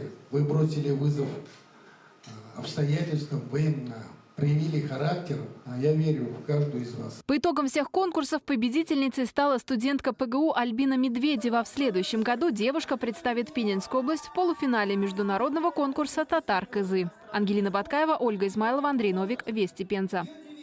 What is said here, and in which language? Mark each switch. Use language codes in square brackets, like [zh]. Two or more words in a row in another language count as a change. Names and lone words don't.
[ru] Вы бросили вызов обстоятельствам, вы проявили характер. Я верю в каждую из вас. По итогам всех конкурсов победительницей стала студентка ПГУ Альбина Медведева. В следующем году девушка представит Пензенскую область в полуфинале международного конкурса «Татар-Кызы». Ангелина Баткаева, Ольга Измайлова, Андрей Новик. Вести Пенза.